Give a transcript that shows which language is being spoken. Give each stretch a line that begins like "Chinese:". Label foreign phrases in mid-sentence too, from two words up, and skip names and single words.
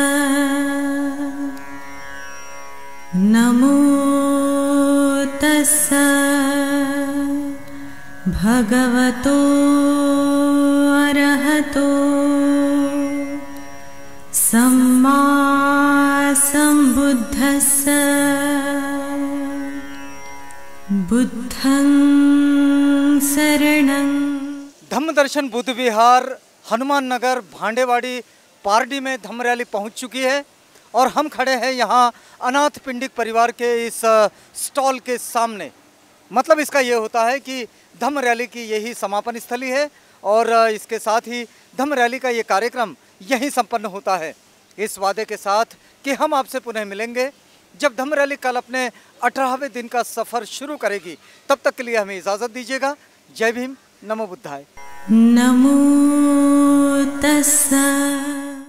Pali: नमो तस्सा भगवतो अरहतो सम्मा सम्बुद्धस्स. बुद्धं शरणं.
Hindi: धम्म दर्शन बुद्ध विहार हनुमान नगर भांडेवाड़ी पारडी में धम्म रैली पहुंच चुकी है और हम खड़े हैं यहाँ अनाथ पिंडिक परिवार के इस स्टॉल के सामने. मतलब इसका ये होता है कि धम्म रैली की यही समापन स्थली है और इसके साथ ही धम्म रैली का ये कार्यक्रम यहीं संपन्न होता है, इस वादे के साथ कि हम आपसे पुनः मिलेंगे जब धम्म रैली कल अपने 18वें दिन का सफ़र शुरू करेगी. तब तक के लिए हमें इजाज़त दीजिएगा. जय भीम.
Pali: नमो बुद्धाय. नमो तस्सा